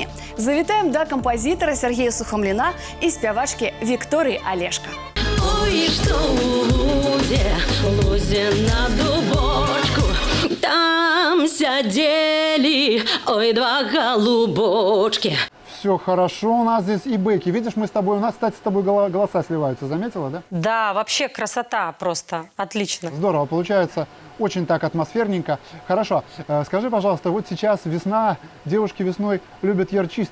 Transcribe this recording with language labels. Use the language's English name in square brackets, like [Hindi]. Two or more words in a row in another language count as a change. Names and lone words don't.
[Belarusian] Завітаем да кампазітара Сергея Сухамліна і спявачкі Вікторыі Алешка. Ой, што ў лузе на дубочку, там сядзелі, ой, два голубочки. [Russian] Все хорошо у нас здесь и бэки. Видишь, мы с тобой, у нас, кстати, с тобой голоса сливаются. Заметила, да? Да, вообще красота просто. Отлично. Здорово, получается очень так атмосферненько. Хорошо, скажи, пожалуйста, вот сейчас весна, девушки весной любят ярчист.